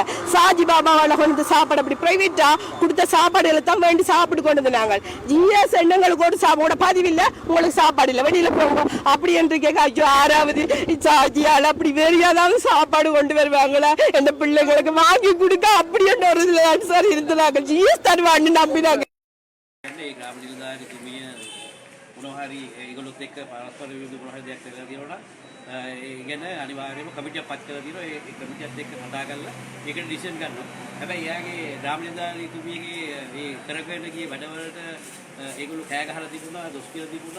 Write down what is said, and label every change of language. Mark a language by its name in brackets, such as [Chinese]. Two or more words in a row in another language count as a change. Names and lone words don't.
[Tamil] சாஜி பாபாவால கொண்டு சாப்பாடு அப்படி பிரைவேட்டா கொடுத்த சாப்பாடுகளை தான் வேண்டி சாப்பிட்டு கொண்டு இருந்தாங்க. GS எண்ணங்களுக்கு ஒரு சாப்பாடு பதிவில்லை, உங்களுக்கு சாப்பாடு இல்லை, வெளியில போங்க அப்படி என்று கேட்க. ஐயோ 6வது சாஜியால அப்படி வேறியாதாவது சாப்பாடு கொண்டு வருவாங்களா எந்த பிள்ளைங்களுக்கு வாங்கி கொடுக்க அப்படி ஒரு சார் இருந்தாங்க. GS தருவான்னு நம்பினாங்க. [Sinhala] මොනවහරි ඒගොල්ලොත් එක්ක පරස්පර විරුද්ධ මොනවහරි දෙයක් කරලා තියෙනවා නම් ඒ ගැන අනිවාර්යයෙන්ම කමිටියක් පත් කරලා තියෙනවා. ඒ කමිටියත් එක්ක කතා කරලා ඒකට ඩිසිෂන් ගන්නවා. හැබැයි එයාගේ රාමනින්දාලිතුමියගේ මේ කරගෙන ගිය වැඩවලට ඒගොල්ලෝ කෑ ගහලා තිබුණා, දොස් කියලා තිබුණා.